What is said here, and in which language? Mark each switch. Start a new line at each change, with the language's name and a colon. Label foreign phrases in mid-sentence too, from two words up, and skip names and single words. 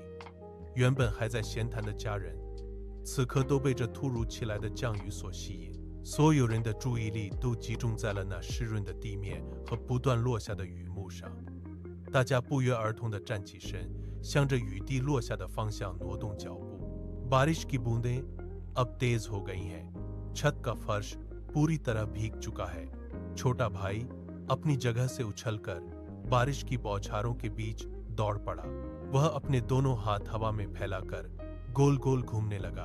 Chinese: 原本还在闲谈的家人，此刻都被这突如其来的降雨所吸引，所有人的注意力都集中在了那湿润的地面和不断落下的雨幕上。大家不约而同地站起身，向着雨滴落下的方向挪动脚步。
Hindi: बारिश की बूंदें अब तेज हो गई हैं, छत का फर्श पूरी तरह भीग चुका है। छोटा भाई अपनी जगह से उछलकर बारिश की बौछारों के बीच दौड़ पड़ा। वह अपने दोनों हाथ हवा में फैलाकर गोल गोल घूमने लगा।